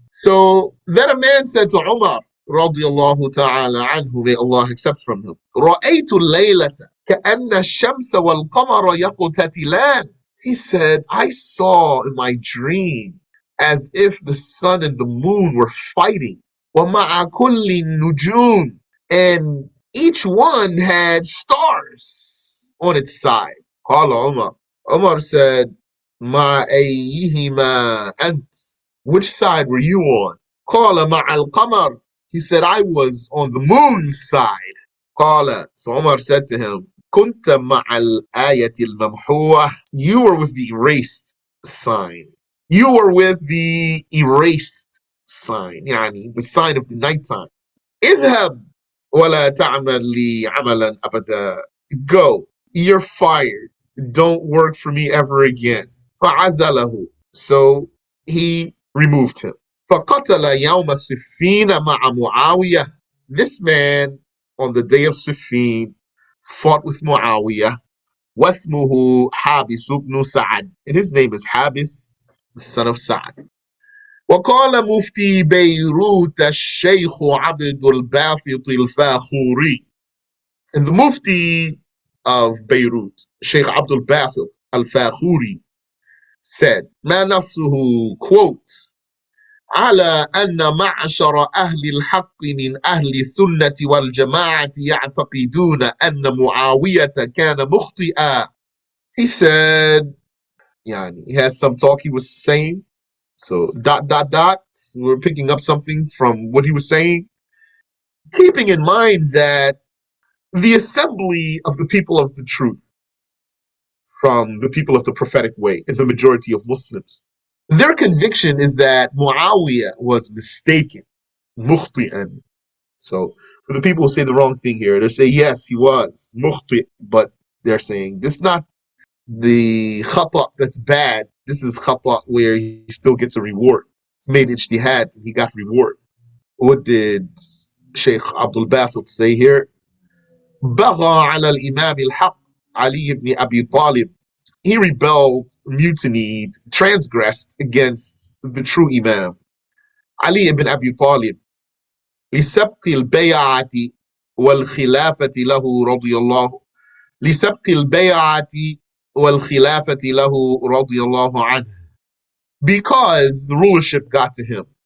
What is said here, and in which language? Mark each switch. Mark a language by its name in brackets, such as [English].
[English] So then a man said to Umar [Arabic] رضي الله تعالى عنه, [English] may Allah accept from him, [Arabic] رأيت الليلة كأن الشمس والقمر يقتتلان. [English] He said, I saw in my dream as if the sun and the moon were fighting. [Arabic] ومع كل النجوم, [English] and each one had stars on its side. [Arabic] قال عمر. [English] Umar said, [Arabic] مع أيهما أنت? [English] Which side were you on? [Arabic] قال مع القمر. [English] He said, I was on the moon's side. [Arabic] قال. [English] So Umar said to him, [Arabic] كنت مع الآية الممحوة. [English] You were with the erased sign. You were with the erased sign, يعني the sign of the nighttime. [Arabic] اذهب ولا تعمل لي عملا أبدا. [English] Go, you're fired. Don't work for me ever again. [Arabic] فعزله. [English] So he removed him. [Arabic] فقتل يوم الصفين مع معاوية. [English] This man on the day of Siffin fought with Muawiyah. [Arabic] واسمه حابس بن سعد. [English] And his name is Habis, the son of Sa'd. [Arabic] وقال مفتي بيروت الشيخ عبد الباسط الفاخوري. [English] And the Mufti of Beirut, Sheikh Abdul Basit al-Fakhuri, said, [Arabic] ما نصه, quote, على أن معشر أهل الحق من أهل السنة والجماعة يعتقدون أن معاوية كان مخطئا. [English] He said, يعني, he has some talk he was saying. So dot, dot, dot, we're picking up something from what he was saying. Keeping in mind that the assembly of the people of the truth, from the people of the prophetic way, and the majority of Muslims, their conviction is that Muawiyah was mistaken, mukhti'an. So for the people who say the wrong thing here, they say, yes, he was mukhti', but they're saying this is not the khata that's bad. This is khata where he still gets a reward. He made ijtihad and he got reward. What did Sheikh Abdul Basit say here? [Arabic] بغى على الإمام الحق علي ibn Abi Talib. [English] He rebelled, mutinied, transgressed against the true Imam, Ali ibn Abi Talib, [Arabic] لسبق البيعة والخلافة له رضي الله لسبق البيعة والخلافة له رضي الله عنه, [English] because the rulership got to him.